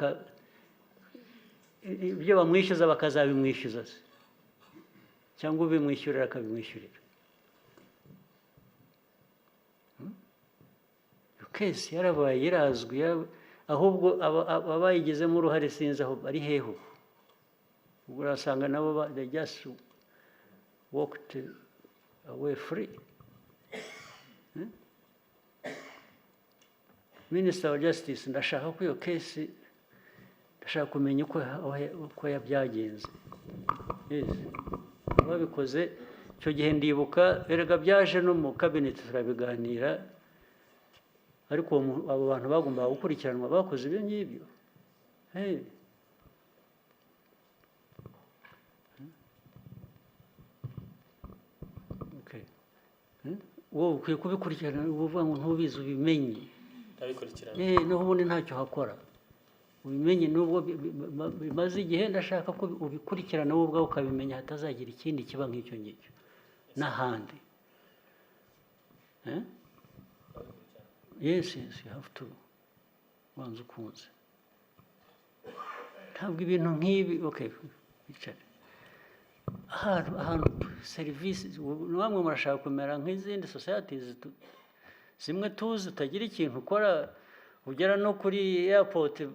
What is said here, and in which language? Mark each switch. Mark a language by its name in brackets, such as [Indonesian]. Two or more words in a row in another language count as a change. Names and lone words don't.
[Kinyarwanda] ibyo bamwishyuza bakazabimwishyuza se cyangwa ubimwishyurira akabimwishyurira kesi yarabaye irazwi ahubwo abayigizemo uruhare sinzi aho bari heho ubwo urasanga nabo [English] they just walked away free [Kinyarwanda] Minister wa Justice ndashaka ko iyo kesi ndashaka kumenya uko byagenze babikoze icyo gihe ndibuka erega byaje no mu kabineti turabiganira ariko abo bantu bagombaga gukurikiranwa bakoze ibyo ngibyo. wowe ukwiye kubikurikirana uvuga ngo ntubizi ubimenye naho ubundi ntacyo hakora ubimenye nubwo bimaze igihe ndashaka ko ubikurikirana wowe ubwawe ukabimenya hatazagira ikindi kiba nk'icyo ngicyo n'ahandi. [English] Yes, you have to [Kinyarwanda] wanza ukunze ntabwo ibintu nk'ibi bicare ahantu serivisi namwe murashaka kumera nk'izindi societies zimwe tuzi utagira ikintu ukora ugera no kuri airport